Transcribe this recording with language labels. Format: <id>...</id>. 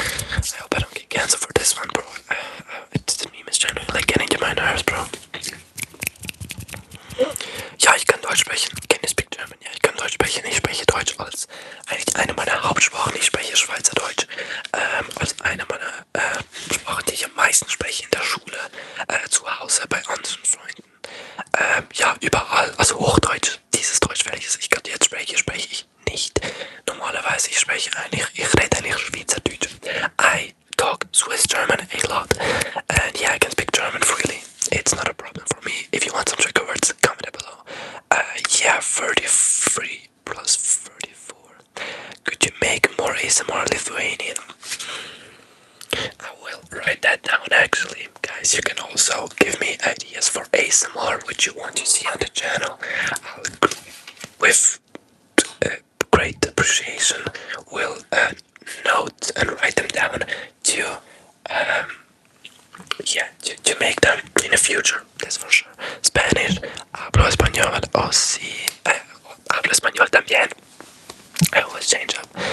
<en>I hope I don't get cancer for this one, bro. The meme is generally like getting to my nerves, bro.</en> <de>Ja, ich kann Deutsch sprechen.</de> <en>Can you speak German?</en> <de>Ja, ich kann Deutsch sprechen. Ich spreche Deutsch als eigentlich eine meiner Hauptsprachen. Ich spreche Schweizerdeutsch als eine meiner Sprachen, die ich am meisten spreche in der Schule, zu Hause, bei anderen Freunden. Ja, überall. Also Hochdeutsch, dieses Deutsch, welches ich gerade jetzt spreche ich nicht. Normalerweise, ich rede eigentlich Schweizerdeutsch.</de> <en>I talk Swiss German a lot. And yeah, I can speak German freely. It's not a problem for me. If you want some trigger words, comment below. Yeah, 33 plus 34. Could you make more ASMR Lithuanian? I will write that down actually. Guys, you can also give me ideas for ASMR which you want to see on the channel. With great appreciation, will note and write them down to make them in the future. That's for sure.</en> <es>Spanish, hablo español, oh sí, hablo español también.</es> <en>I always change up.</en>